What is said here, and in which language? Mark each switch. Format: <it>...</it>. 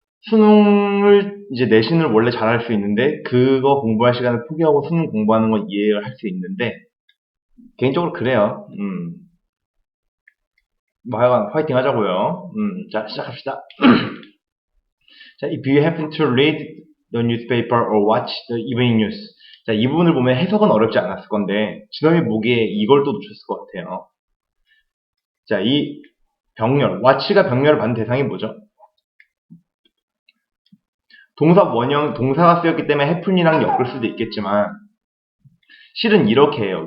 <ko>수능을 이제 내신을 원래 잘할 수 있는데 그거 공부할 시간을 포기하고 수능 공부하는 건 이해를 할 수 있는데 개인적으로 그래요. 뭐 하여간 파이팅 하자고요. 자, 시작합시다.</ko> <en>자, if you happen to read the newspaper or watch the evening news.</en> <ko>자, 이 부분을 보면 해석은 어렵지 않았을 건데 지난해 보기에 이걸 또 놓쳤을 것 같아요. 자, 이 병렬, watch가 병렬을 받는 대상이 뭐죠? 동사 원형, 동사가 쓰였기 때문에 happen이랑 엮을 수도 있겠지만 실은 이렇게 해요.</ko>